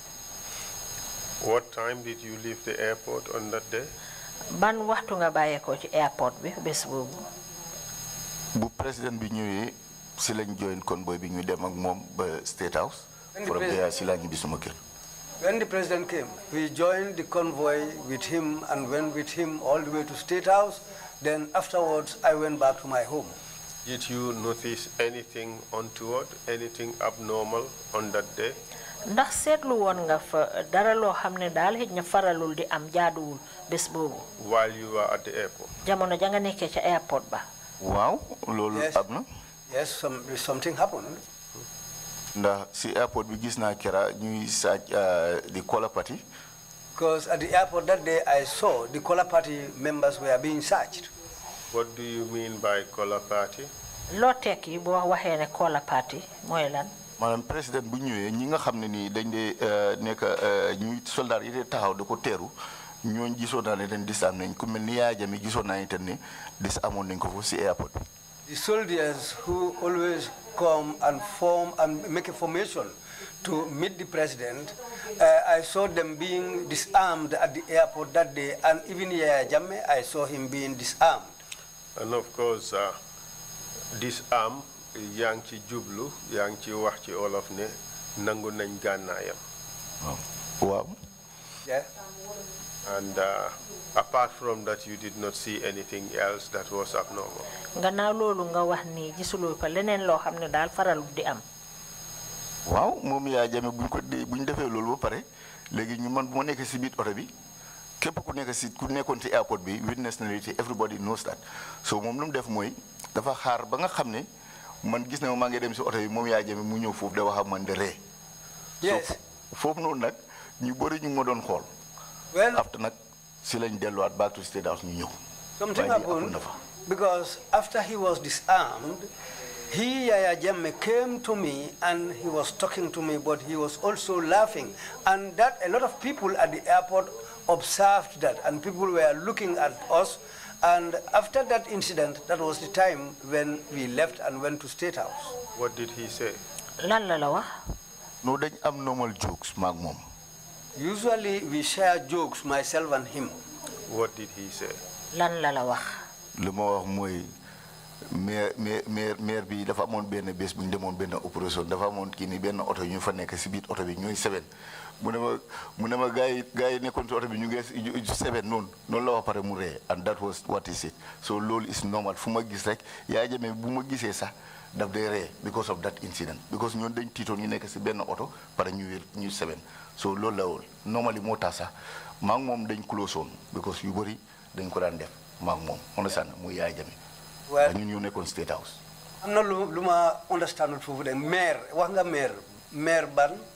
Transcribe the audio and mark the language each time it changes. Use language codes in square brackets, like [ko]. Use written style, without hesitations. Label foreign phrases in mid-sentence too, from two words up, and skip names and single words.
[en] What time did you leave the airport on that day? [wo] ban waxtu nga bàyyeekoo ci airport bi bés boobu. bu président bi ñëwee si lañ [en] join convoy [wo] bi ñu dem ak moom ba State House. [en] from there [wo] si la ñibbi suma kër. [en] When the president came, we joined the convoy with him and went with him all the way to State House. Then afterwards, I went back to my home. Did you notice anything untoward, anything abnormal on that day? [wo] ndax seetlu woon nga fa dara loo xam ne daal xëj na faralul di am jaaduwul bés boobu. [en] While you were at the airport? [wo] jamono ja nga nekkee ca airport ba. waaw loolu am na. [en] Yes, something happened. [wo] ndax si airport bi gis naa kera ñuy saaj the Kola party. [en] Because at the airport that day, I saw the Kola party members were being searched. What do you mean by Kola party? [wo] loo tekki boo waxee ne Kola party mooy lan. maanaam président bu ñëwee ñi nga xam ne nii dañ dee nekk ñuy soldat yi dee taxaw da ko teeru ñooñu gisoon naa ne leen dis am nañ ku mel ni Yaya Jammeh gisoon naa itam ne dis amoon nañ ko foofu si airport bi. [en] The soldiers who always come and form and make a formation to meet the president, I saw them being disarmed at the airport that day, and even Yaya Jammeh, I saw him being disarmed. And of course, disarm, [wo] yaa ngi ci jublu yaa ngi ci wax ci olof ne nangu nañ gànnaayam. waaw. [en] Yeah. And apart from that, you did not see anything else that was abnormal. [wo] gannaaw loolu nga wax ni gisuloo fa leneen loo xam ne daal faralul di am. waaw moom Yaya Jammeh buñ defee loolu ba pare léegi ñu man bu ma nekk si biir oto bi képp ku nekkoon ci airport bi witness na li [en] everybody knows that [wo] so moom lu mu def mooy dafa xaar ba nga xam ne man gis na maa ngi dem si oto bi moom Yaya Jammeh mu ñëw foofu da wax ak man de ree. [en] Yes. [wo] foofu noonu nag ñu bëri ñu ma doon xool. [en] Well, [wo] after nag si lañ delluwaat [en] back to State House [wo] ñu ñëw. [en] something happened because after he was disarmed, Yaya Jammeh came to me and he was talking to me, but he was also laughing, and that a lot of people at the airport observed that, and people were looking at us. And after that incident, that was the time when we left and went to State House. What did he say? [wo] lan la wax. no dañ am [en] normal jokes [wo] maag moom. [en] Usually we share jokes, myself and him. What did he say? [wo] lan la wax. li ma wax mooy maire bi dafa amoon benn bés bu ñu demoon benn opération dafa amoon kii ni benn oto ñu fa nekk si biir oto bi ñooy seben mu ne ma gars yi nekkoon si oto bi ñu ngi seben noonu la wax pare mu ree [en] and that was what he said [wo] so loolu [en] is normal [wo] fu ma gis rek Yaya Jammeh bu ma gisee sax daf day ree [en] because of that incident because [wo] ñoon dañ tiitoon ñu nekk si benn oto pare ñu seben so loolu la woon normally moo tax sax maa ngi moom dañ close woon because yu bëri dañ ko daan def maa ngi moom understand muy Yaya Jammeh. [en] Well, [wo] ñun ñoo nekkoon State House. am na lu ma understand foofu de maire wax nga maire ban.